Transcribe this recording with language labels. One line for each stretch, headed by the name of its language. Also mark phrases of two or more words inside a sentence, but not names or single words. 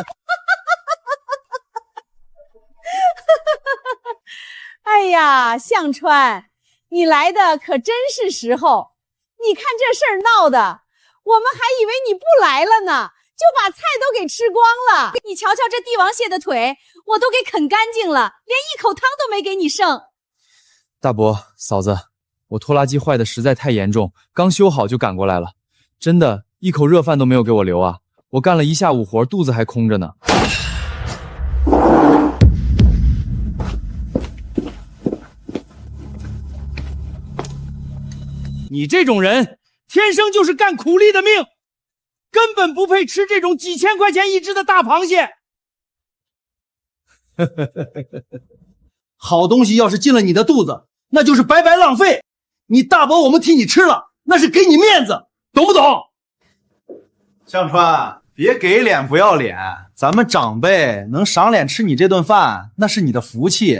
Chinese: 哎呀，向川，你來的可真是時候。你看這事兒鬧的，我們還以為你不來了呢，就把菜都給吃光了。你瞧瞧這帝王蟹的腿，我都給啃乾淨了，連一口湯都沒給你剩。大伯，嫂子，我拖拉機壞的實在太嚴重，剛修好就趕過來了，真的一口熱飯都沒有給我留啊！我幹了一下午活，肚子還空着呢。你這種人天生就是幹苦力的命，根本不配吃這種幾千塊錢一隻的大螃蟹。好東西要是進了你的肚子，那就是白白浪費。你大伯我們替你吃了，那是給你面子，懂不懂？向川，別給臉不要臉，咱們長輩能賞臉吃你這頓飯，那是你的福氣。